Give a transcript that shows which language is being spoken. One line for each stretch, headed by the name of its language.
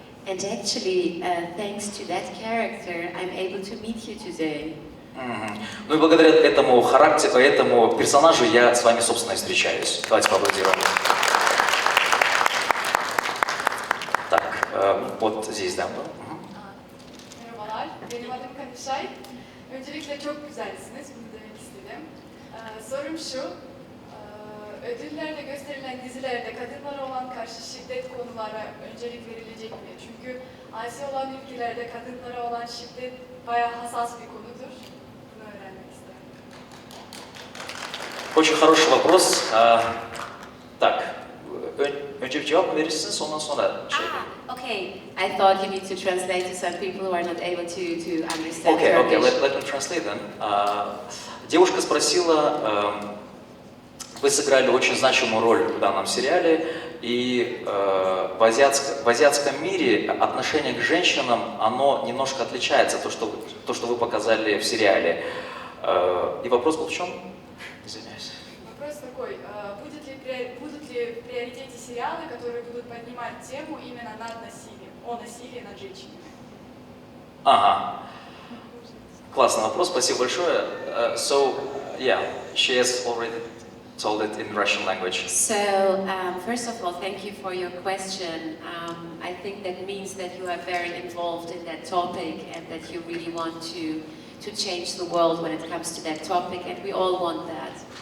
English: And actually, thanks to that character, I'm able to meet you today.
Russian: Ну и благодаря этому характеру, этому персонажу я с вами, собственно, и встречаюсь. Давайте поаплодируем. Так, вот здесь, да.
Turkish: Merhabalar, benim adım Kanişay. Öncelikle çok güzelsiniz, bunu demek istedim. Sorum şu, ödüllerde gösterilen dizilerde kadınlara olan karşı şiddet konulara öncelik verilecek mi? Çünkü Asya olan ülkelerde kadınlara olan şiddet bayağı hassas bir konudur. Bunu öğrenmek isterim.
Russian: Очень хороший вопрос. Так,
Turkish: önce bir cevap verirsiniz, ondan sonra şey.
English: Okay. I thought you need to translate to some people who are not able to understand Okay, Turkish. let me translate then.
Russian: Девушка спросила, вы сыграли очень значимую роль в данном сериале, и в азиатском мире отношение к женщинам, оно немножко отличается, то, что вы показали в сериале. И вопрос был в чем? Извиняюсь. Вопрос такой, будут ли в приоритете сериалы, которые будут поднимать тему именно над насилием, о насилии над женщинами? Ага. Классный вопрос, спасибо большое.
English: So, yeah, she has already told it in Russian language. So, first of all, thank you for your question. I think that means that you are very involved in that topic and that you really want to change the world when it comes to that topic, and we all want that.